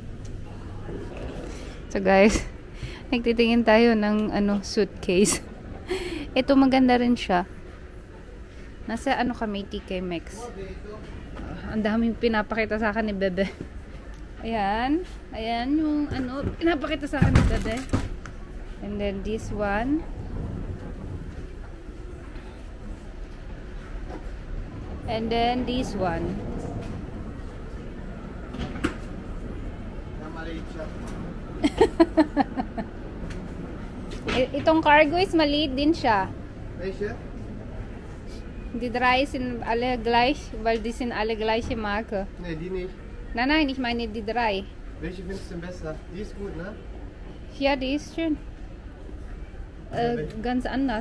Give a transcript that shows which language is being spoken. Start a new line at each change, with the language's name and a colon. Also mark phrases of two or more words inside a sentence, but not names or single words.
English: So guys,
Filipino: nagtitingin tayo ng suitcase. Ito maganda rin siya. Nasa kami, TK Maxx. Ang daming pinapakita sa akin ni Bebe. Ayan. Ayan yung pinapakita sa akin ni Bebe.
English: And then this one. And then this one.
Filipino: Maliit siya. Itong cargo is maliit din siya.
German: Welche? Die drei sind alle gleich, weil die sind alle gleiche Marke. Ne, die nicht. Nein, ich meine die drei. Welche findest du denn besser? Die ist gut, ne? Ja, die ist schön. Ganz anders.